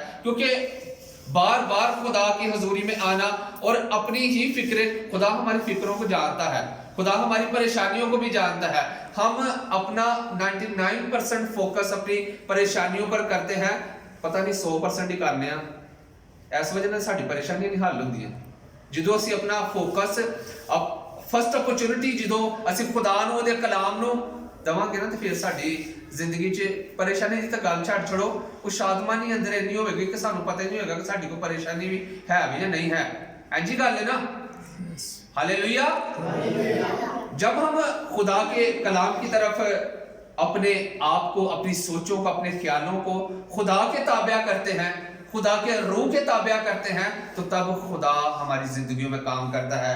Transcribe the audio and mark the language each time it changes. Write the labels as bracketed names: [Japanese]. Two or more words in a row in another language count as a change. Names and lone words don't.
[Urdu] کیونکہ بار بار خدا کی حضوری میں آنا اور اپنی ہی فکریں, خدا ہماری فکروں کو جانتا ہے, خدا ہماری پریشانیوں کو بھی جانتا ہے. ہم اپنا 99% فوکس اپنی پریشانیوں پر کرتے ہیں, پتہ نہیں 100% ہی کرنے ہیں. [Punjabi] اس وجہ سے ساری پریشانیاں نہیں حل ہوندیاں. جدوں اسی اپنا فوکس [English] first opportunity [Punjabi] ਜਦੋਂ ਅਸੀਂ ਖੁਦਾ ਨੂੰ ਉਹਦੇ ਕਲਾਮ ਨੂੰ ਦਵਾਂਗੇ ਨਾ, ਤੇ ਫਿਰ ਸਾਡੀ ਜ਼ਿੰਦਗੀ 'ਚ ਪਰੇਸ਼ਾਨੀ ਦੀ ਤਾਂ ਗੱਲ ਛੱਡ ਛੜੋ, ਉਹ ਸ਼ਾਦਮਾਨੀ ਅੰਦਰ ਇੰਨੀ ਹੋਵੇਗੀ ਕਿ ਸਾਨੂੰ ਪਤਾ ਹੀ ਨਹੀਂ ਹੋਏਗਾ ਕਿ ਸਾਡੀ ਕੋਈ ਪਰੇਸ਼ਾਨੀ ਵੀ ਹੈ ਵੀ ਜਾਂ [Urdu] نہیں ہے. ऐसी ਗੱਲ ہے نا، ہللویاہ. جب ہم خدا کے کلام کی طرف اپنے آپ کو، اپنی سوچوں کو، اپنے خیالوں کو خدا کے تابع کرتے ہیں، خدا کے روح کے تابع کرتے ہیں، تو تب خدا ہماری زندگیوں میں کام کرتا ہے.